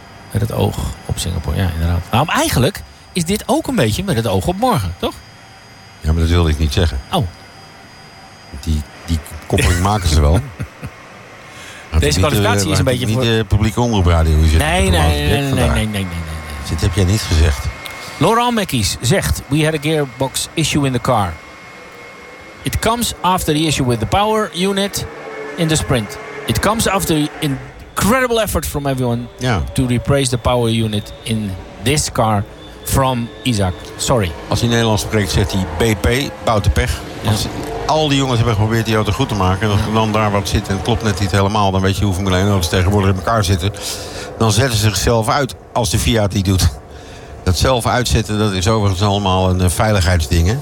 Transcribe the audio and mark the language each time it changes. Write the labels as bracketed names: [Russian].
[Dutch] Met het oog op Singapore, ja, inderdaad. Maar eigenlijk is dit ook een beetje met het oog op morgen, toch? Ja, maar dat wilde ik niet zeggen. Oh. Die koppeling maken ze wel. Deze kwalificatie is een beetje... Niet de publieke omroepradio. Nee. Dit heb jij niet gezegd. Laurent Mekkies zegt... [English] We had a gearbox issue in the car. It comes after the issue with the power unit in the sprint. It comes after incredible effort from everyone to replace the power unit in this car from Isaac. Sorry. [Dutch] Als hij Nederlands spreekt, zegt hij BP, Bouten Pech. Ja. Als al die jongens hebben geprobeerd die auto goed te maken. En als er dan daar wat zit en het klopt net niet helemaal, dan weet je hoeveel Nederlanders tegenwoordig in elkaar zitten. Dan zetten ze zichzelf uit als de Fiat die doet. Dat zelf uitzetten, dat is overigens allemaal een veiligheidsding. Hè?